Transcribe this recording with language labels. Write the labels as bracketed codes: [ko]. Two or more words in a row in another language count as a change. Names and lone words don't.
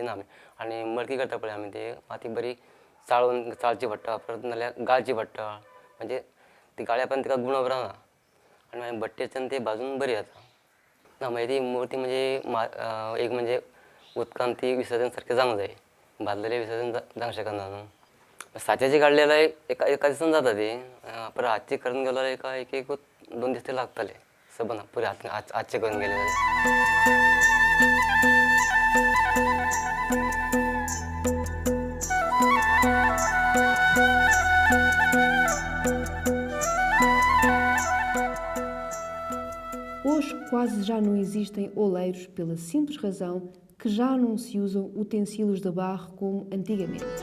[kok] नामे आनी मडकी करता पळय आमी ते माती बरी चाळची पडटा परत नाल्यार गाळची पडटा म्हणजे ती गाळ्या पण तिका गुण बरो ना आनी मागीर भट्टेच्यान ती भाजून बरी जाता ना मागीर ती मुर्ती म्हणजे एक म्हणजे उदकान ती विसर्जन सारकें जावंक जाय भाजलेलें विसर्जन जावंक शकना न्हू साच्याची काडलें जाल्यार एका दिसान जाता ती परत हातची करून गेलो जाल्यार एक 2 दीस ते लागतले सबंद पुरे हातचे करून गेले जाल्यार [pt] Hoje quase já não existem oleiros pela simples razão que já não se usam utensílios de barro como antigamente.